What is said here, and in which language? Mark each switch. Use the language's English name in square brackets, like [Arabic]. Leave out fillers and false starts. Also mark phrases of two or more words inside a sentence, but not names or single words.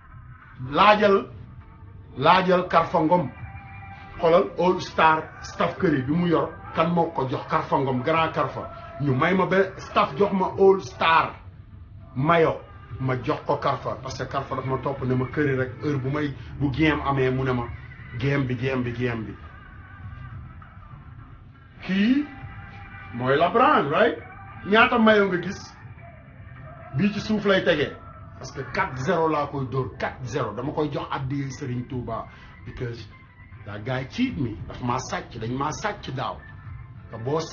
[Wolof] laajal Karfa Ngom xoolal All Star Steph Curry bi mu yor kan moo ko jox Karfa Ngom grand Karfa ñu may ma ba Steph jox ma All Star mayo ma jox ko Karfa parce que Karfa daf ma topp ne ma Curry rek heure bu game amee mu ne ma game bi kii mooy LeBron right ñaata mayo nga gis bii ci suuf lay tegee parce que 4-0 laa koy dóor 4-0 dama koy jox addi Serigne Touba [English] because that guy cheat me [Wolof] dañ maa sàcc daaw te boo